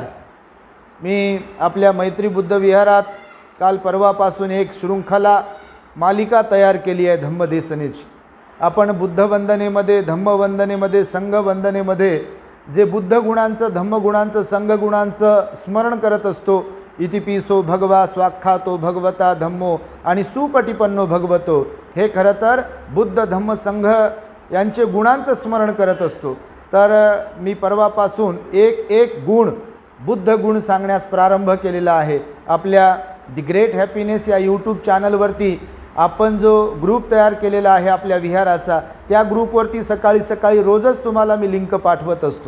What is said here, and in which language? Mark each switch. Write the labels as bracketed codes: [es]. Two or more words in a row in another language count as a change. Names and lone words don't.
[mr] मी आपल्या मैत्री बुद्ध विहारात काल परवापासून एक शृंखला मालिका तयार केली आहे धम्मदेसनेची। आपण बुद्धवंदनेमध्ये, धम्मवंदनेमध्ये, संघवंदनेमध्ये जे बुद्ध गुणांचं, धम्मगुणांचं, संघगुणांचं स्मरण करत असतो, [pi] इतिपिसो भगवा स्वाख्यातो भगवता धम्मो [mr] आणि [pi] सुपटिपन्नो भगवतो, [mr] हे खरं तर बुद्ध धम्म संघ यांचे गुणांचं स्मरण करत असतो। तर मी परवापासून एक गुण, बुद्ध गुण सांगण्यास प्रारंभ केलेला आहे। आपल्या दी ग्रेट हॅपीनेस या यूट्यूब चॅनलवरती आपण जो ग्रुप तयार केलेला आहे आपल्या विहाराचा, त्या ग्रुपवरती सकाळी सकाळी रोजच तुम्हाला मी लिंक पाठवत असतो।